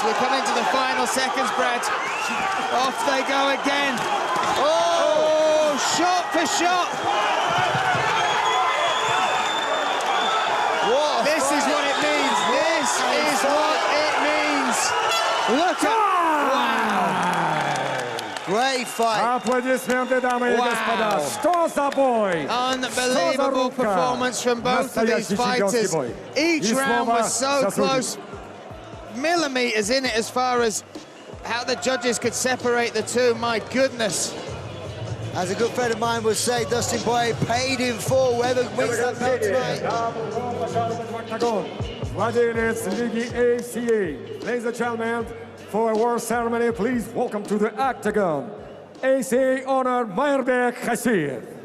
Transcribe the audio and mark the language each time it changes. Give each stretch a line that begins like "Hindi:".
English: We're coming to the final seconds, Brad. Off they go again. Oh, shot for shot. This is what it means. This is what it means. Look at... Wow. Great fight.
Russian: Аплодисменты, дамы и господа. Что за бой?
English: Unbelievable performance from both of these fighters. Each round was so close. Millimeters in it as far as how the judges could separate the two. My goodness. As a good friend of mine would say, Dustin Poirier paid him for whoever wins that belt tonight.
Russian: Владелец Лиги ACA.
English: Ladies and gentlemen, for award ceremony, please welcome to the octagon, ACA owner Майрбек Хасиев.